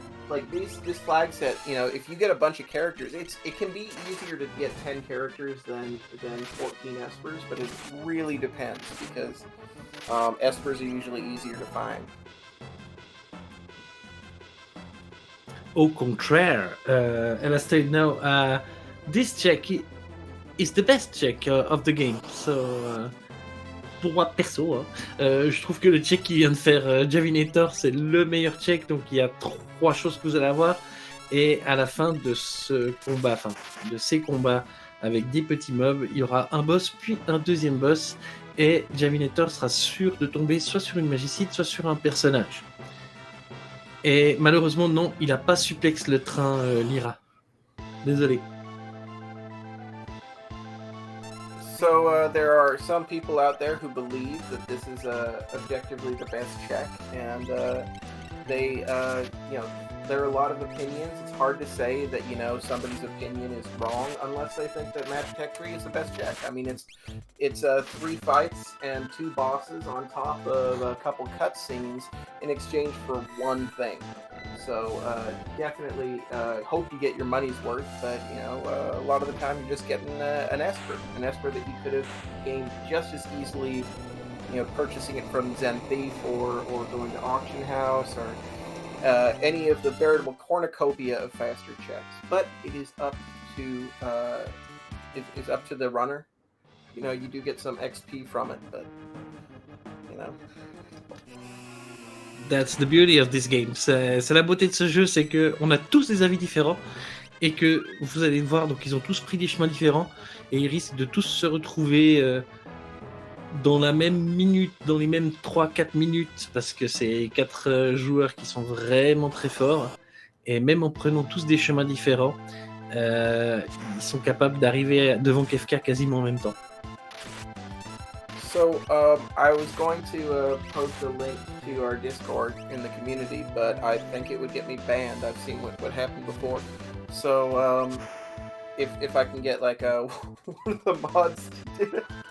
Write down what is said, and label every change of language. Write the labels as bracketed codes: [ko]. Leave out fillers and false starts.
[en] Like this flag set, if you get a bunch of characters, it can be easier to get 10 characters than 14 espers, but it really depends, because espers are usually easier to find. [fr] Au contraire, [en] Alastair, no, this check is the best check of the game. [fr] So, pour moi perso, je trouve que le check qu'il vient de faire Javinat0r, c'est le meilleur check. Donc il y a 3 choses que vous allez avoir, et à la fin de ce combat, enfin de ces combats avec des petits mobs, il y aura un boss puis un deuxième boss, et Javinat0r sera sûr de tomber soit sur une magicite, soit sur un personnage. Et malheureusement, non, il n'a pas suplex le train Lyra. Désolé. [en] So there are some people out there who believe that this is objectively the best check, and they, there are a lot of opinions. It's hard to say that somebody's opinion is wrong unless they think that Magitech 3 is the best check. I mean, it's 3 fights and 2 bosses on top of a couple cutscenes in exchange for 1 thing. So definitely hope you get your money's worth, but a lot of the time you're just getting an esper that you could have gained just as easily, purchasing it from Zen Thief or going to Auction House or any of the veritable cornucopia of faster checks. But it is up to it's up to the runner. You do get some XP from it, but That's the beauty of this game. [fr] C'est la beauté de ce jeu, c'est que on a tous des avis différents, et que vous allez voir, donc ils ont tous pris des chemins différents, et ils risquent de tous se retrouver dans la même minute, dans les mêmes 3-4 minutes, parce que c'est 4 joueurs qui sont vraiment très forts, et même en prenant tous des chemins différents, ils sont capables d'arriver devant Kefka quasiment en même temps. [en] So I was going to post a link to our Discord in the community, but I think it would get me banned. I've seen what happened before. So if I can get like one of the mods to do it.